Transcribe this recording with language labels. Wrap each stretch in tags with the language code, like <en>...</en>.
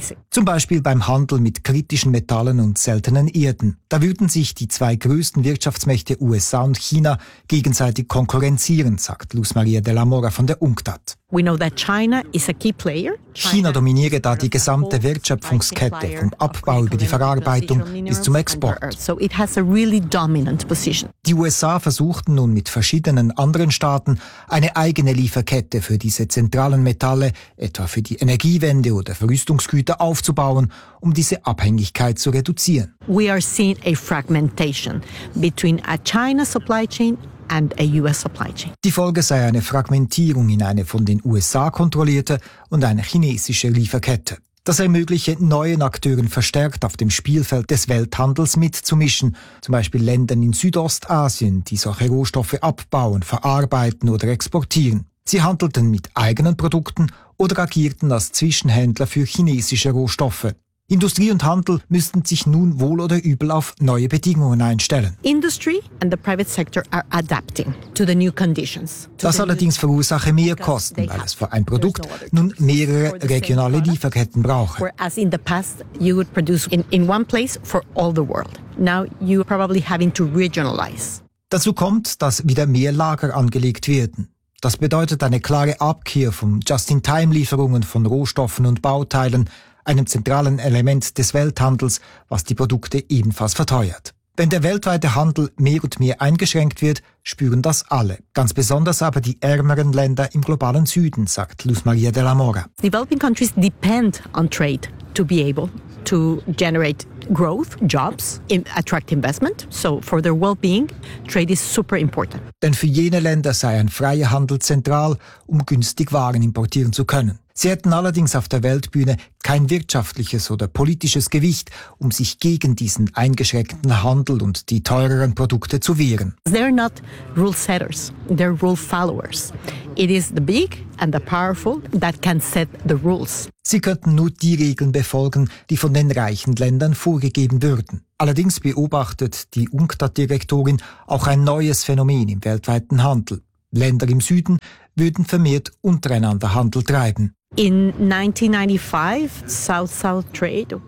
<de>Zum Beispiel beim Handel mit kritischen Metallen und seltenen Erden. Da würden sich die zwei größten Wirtschaftsmächte USA und China gegenseitig konkurrenzieren, sagt Luz Maria de la Mora von der UNCTAD.</de> <en>We know that China is a key player.</en> <de>China dominiere da die gesamte Wertschöpfungskette, vom Abbau über die Verarbeitung bis zum Export.</de> <en>So it has a really dominant position.</en> <de>Die USA versuchten nun mit verschiedenen anderen Staaten eine eigene Lieferkette für diese zentralen Metalle, etwa für die Energiewende oder für Rüstungsgüter, aufzubauen, um diese Abhängigkeit zu reduzieren.</de> <en>We are seeing a fragmentation between a China supply chain and a US supply chain.</en> <de>Die Folge sei eine Fragmentierung in eine von den USA kontrollierte und eine chinesische Lieferkette. Das ermögliche neuen Akteuren verstärkt auf dem Spielfeld des Welthandels mitzumischen, zum Beispiel Ländern in Südostasien, die solche Rohstoffe abbauen, verarbeiten oder exportieren. Sie handelten mit eigenen Produkten oder agierten als Zwischenhändler für chinesische Rohstoffe. Industrie und Handel müssten sich nun wohl oder übel auf neue Bedingungen einstellen.</de> <en>Industry and the private sector are adapting to the new conditions.</en> <de>Das allerdings verursache mehr Kosten, weil es für ein Produkt nun mehrere regionale Lieferketten brauche.</de> <en>Whereas in the past you would produce in one place for all the world. Now you probably having to regionalize.</en> <de>Dazu kommt, dass wieder mehr Lager angelegt werden. Das bedeutet eine klare Abkehr von Just-in-Time-Lieferungen von Rohstoffen und Bauteilen, einem zentralen Element des Welthandels, was die Produkte ebenfalls verteuert. Wenn der weltweite Handel mehr und mehr eingeschränkt wird, spüren das alle. Ganz besonders aber die ärmeren Länder im globalen Süden, sagt Luz Maria de la Mora.</de> <en>Developing countries depend on trade to be able to generate growth, jobs, attract investment. So for their well-being, trade is super important.</en> <de>Denn für jene Länder sei ein freier Handel zentral, um günstig Waren importieren zu können. Sie hätten allerdings auf der Weltbühne kein wirtschaftliches oder politisches Gewicht, um sich gegen diesen eingeschränkten Handel und die teureren Produkte zu wehren.</de> <en>They're not rule setters, they're rule followers. It is the big and the powerful that can set the rules.</en> <de>Sie könnten nur die Regeln befolgen, die von den reichen Ländern vorgegeben würden. Allerdings beobachtet die UNCTAD-Direktorin auch ein neues Phänomen im weltweiten Handel. Länder im Süden würden vermehrt untereinander Handel treiben.</de> <en>In 1995, South-South Trade.</en>